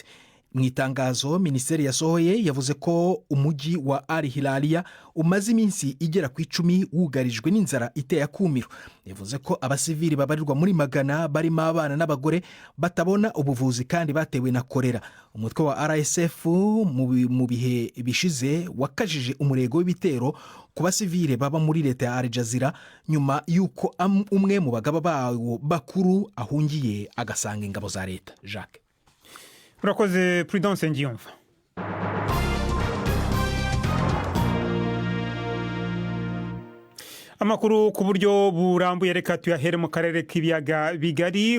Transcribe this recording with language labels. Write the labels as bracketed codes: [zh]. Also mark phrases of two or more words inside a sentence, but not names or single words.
[rw] Mu itangazo minisiteri yasohoye yavuze ko umujyi wa Al Hilaliya umaze iminsi igera ku 10 wugarijwe n'inzara iteye akumiro. Yavuze ko abasivili babarirwa muri magana barimo abana n'abagore batabona ubuvuzi kandi batewe na kolera. Umutwe wa RSF mu bihe bishize wakajije umurego w'ibitero ku basivile baba muri leta ya Al Jazeera nyuma yuko umwe mu bagaba bawo bakuru ahungiye agasanga ingabo za leta. Jacques. Urakoze Prudence Ngiyumva. Amakuru ku buryo burambuye reka tuyahere mu karere k'ibiyaga bigari.